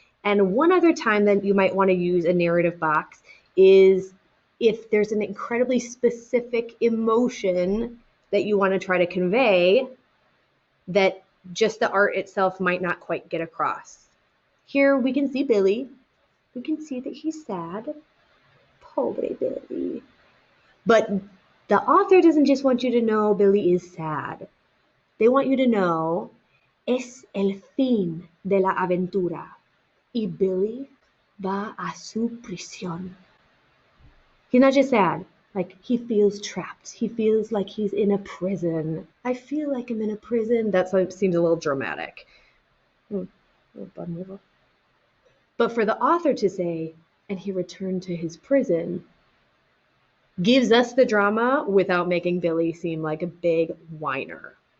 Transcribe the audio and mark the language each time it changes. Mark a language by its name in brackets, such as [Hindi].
[English] And one other time that you might want to use a narrative box is if there's an incredibly specific emotion that you want to try to convey that just the art itself might not quite get across. Here we can see Billy. We can see that he's sad. [Spanish] Pobre Billy. [English] But the author doesn't just want you to know Billy is sad. [Spanish] They want you to know es el fin de la aventura y Billy va a su prisión. [English] He's not just sad, like he feels trapped. He feels like he's in a prison. I feel like I'm in a prison. That seems a little dramatic. But for the author to say, and he returned to his prison, gives us the drama without making Billy seem like a big whiner.